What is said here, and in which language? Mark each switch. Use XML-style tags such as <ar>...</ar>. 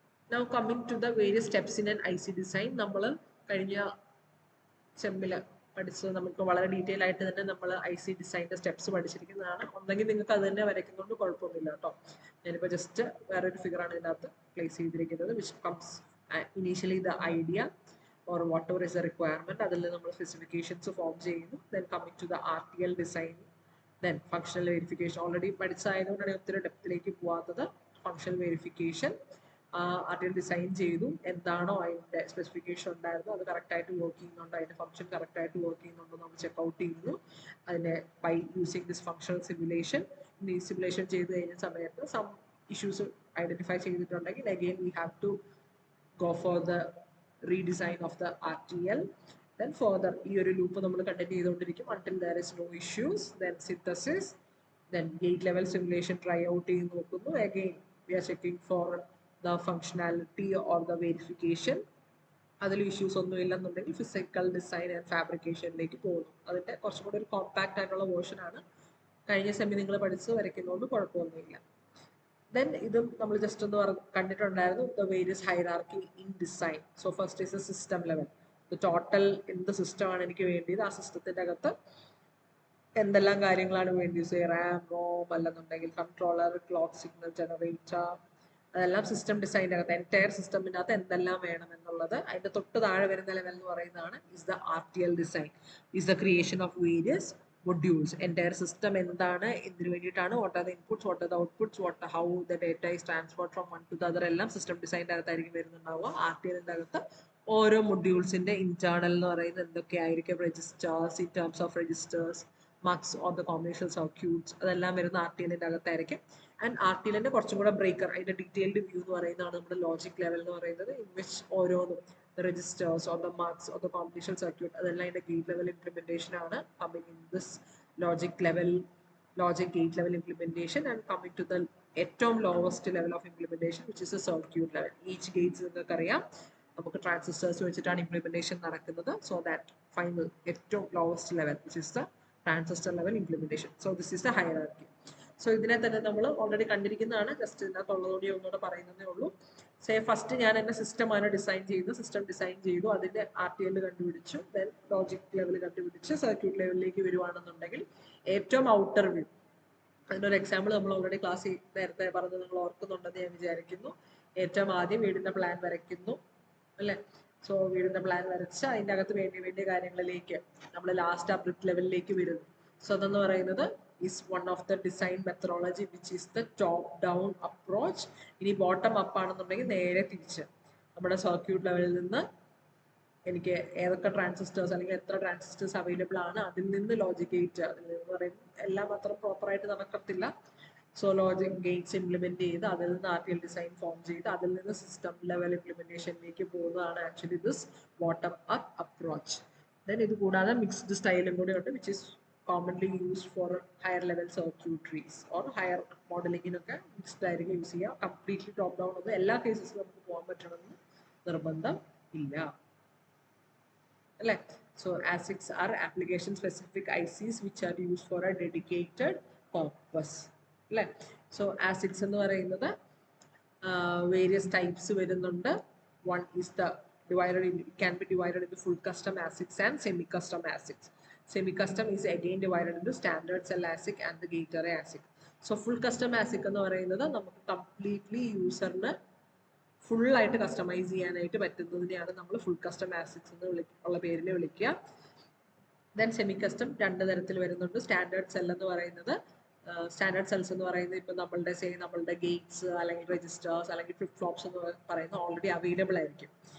<en>Now coming to the various steps in an IC design.</en> <ml>നമ്മൾ കഴിഞ്ഞ സെമ്മില് പഠിച്ചത് നമുക്ക് വളരെ ഡീറ്റെയിൽ ആയിട്ട് തന്നെ നമ്മൾ IC ഡിസൈനിന്റെ സ്റ്റെപ്സ് പഠിച്ചിരിക്കുന്നതാണ്. ഒന്നെങ്കിൽ നിങ്ങൾക്ക് അത് തന്നെ വരയ്ക്കുന്നതുകൊണ്ട് കുഴപ്പമൊന്നുമില്ല കേട്ടോ. ഞാനിപ്പോൾ ജസ്റ്റ് വേറൊരു ഫിഗറാണ് ഇതിനകത്ത് പ്ലേസ് ചെയ്തിരിക്കുന്നത്,</ml> <en>which comes initially the idea, or whatever is the requirement,</en> <ml>അതിൽ നമ്മൾ സ്പെസിഫിക്കേഷൻസ് ഫോം ചെയ്യുന്നു.</ml> <en>Then coming to the RTL design, then functional verification.</en> <ml>Already പഠിച്ചതായതുകൊണ്ടാണ് ഒത്തിരി ഡെപ്തിലേക്ക് പോവാത്തത്. ഫങ്ഷണൽ വെരിഫിക്കേഷൻ, RTL ഡിസൈൻ ചെയ്തു, എന്താണോ അതിൻ്റെ സ്പെസിഫിക്കേഷൻ ഉണ്ടായിരുന്നു അത് കറക്റ്റായിട്ട് വർക്ക് ചെയ്യുന്നുണ്ടോ, അതിൻ്റെ ഫംഗ്ഷൻ കറക്റ്റായിട്ട് വർക്ക് ചെയ്യുന്നുണ്ടോ നമ്മൾ ചെക്കൗട്ട് ചെയ്യുന്നു.</ml> <en>അതിനെ by using this functional simulation.</en> <ml>ഈ സിമുലേഷൻ ചെയ്ത് കഴിഞ്ഞ സമയത്ത് സം ഇഷ്യൂസ് ഐഡൻറ്റിഫൈ ചെയ്തിട്ടുണ്ടെങ്കിൽ</ml> <en>again we have to go for the redesign of the RTL.</en> <ml>Then further ഈ ഒരു ലൂപ്പ് നമ്മൾ കണ്ടിന്യൂ ചെയ്തുകൊണ്ടിരിക്കും</ml> <en>until there is no issues. Then synthesis, then gate level simulation try out</en> <ml>ചെയ്ത് നോക്കുന്നു.</ml> <en>Again we are checking for the functionality or the verification.</en> <ml>അതിൽ issues ഒന്നും ഇല്ലെന്നുണ്ടെങ്കിൽ physical design and ഫാബ്രിക്കേഷനിലേക്ക് പോകുന്നു. അതിൻ്റെ കുറച്ചും കൂടി ഒരു കോമ്പാക്റ്റ് ആയിട്ടുള്ള വേർഷൻ ആണ്. കഴിഞ്ഞ സെമി നിങ്ങൾ പഠിച്ച് വരയ്ക്കുന്നതുകൊണ്ട് കുഴപ്പമൊന്നുമില്ല. Then ഇതും നമ്മൾ ജസ്റ്റ് ഒന്ന് കണ്ടിട്ടുണ്ടായിരുന്നു,</ml> <en>the various hierarchy in design. So first is the system level.</en> <ml>The total എന്ത് സിസ്റ്റമാണ് എനിക്ക് വേണ്ടിയത്, ആ സിസ്റ്റത്തിൻ്റെ അകത്ത് എന്തെല്ലാം കാര്യങ്ങളാണ് വേണ്ടിയത്, റാം, റോം അല്ലെന്നുണ്ടെങ്കിൽ കൺട്രോളർ, ക്ലോക്ക് സിഗ്നൽ ജനറേറ്റർ, അതെല്ലാം സിസ്റ്റം ഡിസൈൻ്റെ അകത്ത് എൻറ്റയർ സിസ്റ്റമിൻ്റെ അകത്ത് എന്തെല്ലാം വേണം എന്നുള്ളത്. അതിൻ്റെ തൊട്ട് താഴെ വരുന്ന ലെവൽ എന്ന് പറയുന്നതാണ് is the RTL design,</ml> <en>Is the creation of various modules.</en> <ml>Entire system എന്താണ്, എന്തിനു വേണ്ടിയിട്ടാണ്,</ml> <en>what are the inputs, what are the outputs, how the data is transferred from one to the other,</en> <ml>എല്ലാം system ഡിസൈൻ്റെ അകത്തായിരിക്കും വരുന്നുണ്ടാവുക. RTLൻ്റെ അകത്ത് ഓരോ മൊഡ്യൂൾസിൻ്റെ internal എന്ന് പറയുന്നത് എന്തൊക്കെയായിരിക്കും, registers,</ml> <en>in terms of registers, muxes or the combination circuits,</en> <ml>അതെല്ലാം വരുന്ന RTLൻ്റെ അകത്തായിരിക്കും. ആൻഡ് RTLൻ്റെ കുറച്ചും കൂടെ ബ്രേക്കർ, അതിൻ്റെ ഡീറ്റെയിൽഡ് വ്യൂ എന്ന് പറയുന്നതാണ് നമ്മുടെ ലോജിക് ലെവൽ എന്ന് പറയുന്നത്, ഇൻ വിച്ച് ഓരോന്നും</ml> <en>the registers or the marks or the combination circuit</en> <ml>അതെല്ലാം ഇതിൻ്റെ ഗേറ്റ് ലെവൽ ഇംപ്ലിമെൻറ്റേഷൻ ആണ്.</ml> <en>coming in this logic gate level implementation and coming to the ഏറ്റവും lowest level of implementation which is the circuit level.</en> <ml>each gates നിങ്ങൾക്ക് അറിയാം നമുക്ക് transistors വെച്ചിട്ടാണ് implementation നടക്കുന്നത്.</ml> <en>so that final ഏറ്റവും lowest level which is the transistor level implementation. so this is the hierarchy.</en> <ml>So ഇതിനെ തന്നെ നമ്മൾ ഓൾറെഡി കണ്ടിരിക്കുന്നതാണ്, ജസ്റ്റ് ഇതിനകത്തുള്ളതോടെ ഒന്നുകൂടെ പറയുന്നതേ ഉള്ളൂ. ഫസ്റ്റ് ഞാൻ എൻ്റെ സിസ്റ്റമാണ് ഡിസൈൻ ചെയ്തു, സിസ്റ്റം ഡിസൈൻ ചെയ്തു, അതിൻ്റെ RTL കണ്ടുപിടിച്ചു, ദെൻ ലോജിക് ലെവൽ കണ്ടുപിടിച്ച് സർക്യൂട്ട് ലെവലിലേക്ക് വരുവാണെന്നുണ്ടെങ്കിൽ ഏറ്റവും ഔട്ടർ വ്യൂ, അതിനൊരു എക്സാമ്പിൾ നമ്മൾ ഓൾറെഡി ക്ലാസ് നേരത്തെ പറഞ്ഞത് നിങ്ങൾ ഓർക്കുന്നുണ്ടെന്ന് ഞാൻ വിചാരിക്കുന്നു. ഏറ്റവും ആദ്യം വീടിൻ്റെ പ്ലാൻ വരയ്ക്കുന്നു അല്ലേ. സോ വീടിൻ്റെ പ്ലാൻ വരച്ച് അതിൻ്റെ അകത്ത് വേണ്ടിയ കാര്യങ്ങളിലേക്ക് നമ്മൾ ലാസ്റ്റ് ആ ബ്രിക്ക് ലെവലിലേക്ക് വരുന്നു. സോ അതെന്ന് പറയുന്നത്</ml> <en>is one of the design methodology which is the top down approach.</en> <ml>ഇനി ബോട്ടം അപ്പ് ആണെന്നുണ്ടെങ്കിൽ നേരെ തിരിച്ച് നമ്മുടെ സർക്യൂട്ട് ലെവലിൽ നിന്ന് എനിക്ക് ഏതൊക്കെ ട്രാൻസിസ്റ്റേഴ്സ് അല്ലെങ്കിൽ എത്ര ട്രാൻസിസ്റ്റേഴ്സ് അവൈലബിൾ ആണ് അതിൽ നിന്ന് ലോജിക് ഗേറ്റ്, അതിൽ നിന്ന് പറയും എല്ലാം അത്ര പ്രോപ്പറായിട്ട് നടക്കത്തില്ല. സോ ലോജിക് ഗേറ്റ്സ് ഇംപ്ലിമെന്റ് ചെയ്ത് അതിൽ നിന്ന് RTL ഡിസൈൻ ഫോം ചെയ്ത് അതിൽ നിന്ന് സിസ്റ്റം ലെവൽ ഇംപ്ലിമെന്റേഷനിലേക്ക് പോകുന്നതാണ്</ml> <en>Actually this bottom up approach.</en> <ml>Then ഇത് കൂടാതെ മിക്സ്ഡ് സ്റ്റൈലും കൂടി ഉണ്ട്</ml> <en>which is commonly used for higher level circuitries or higher modeling</en> <ml>ഒക്കെ മിക്സ്ഡ് ആയിരിക്കും യൂസ് ചെയ്യുക. കംപ്ലീറ്റ്ലി ടോപ്പ് ഡൗൺ ഒന്നും എല്ലാ കേസസിലും നമുക്ക് പോകാൻ പറ്റണമെന്ന് നിർബന്ധം ഇല്ല അല്ലേ.</ml> <en>So ASICs are application specific ICs which are used for a dedicated purpose അല്ലേ.</en> <ml>സോ ASICs എന്ന് പറയുന്നത് വേരിയസ് ടൈപ്സ് വരുന്നുണ്ട്.</ml> <en>One is the can be divided into full custom ASICs and semi custom ASICs. Semi-custom is again divided into standard cell ASIC and the gate array ASIC.</en> <ml>So full custom ASIC എന്ന് പറയുന്നത് നമുക്ക് completely യൂസറിന് full ആയിട്ട് customise ചെയ്യാനായിട്ട് പറ്റുന്നതിനെയാണ് നമ്മൾ full custom ASICs എന്ന് ഉള്ള പേരിൽ വിളിക്കുക. ദെൻ സെമി കസ്റ്റം രണ്ട് തരത്തിൽ വരുന്നുണ്ട്. സ്റ്റാൻഡേർഡ് സെൽ എന്ന് പറയുന്നത് സ്റ്റാൻഡേർഡ് സെൽസ് എന്ന് പറയുന്നത് ഇപ്പം നമ്മളുടെ ഗേറ്റ്സ് അല്ലെങ്കിൽ രജിസ്റ്റേഴ്സ് അല്ലെങ്കിൽ ഫ്ലിപ്പ് ഫ്ലോപ്സ് എന്ന് പറയുന്നത് ഓൾറെഡി അവൈലബിൾ ആയിരിക്കും.</ml>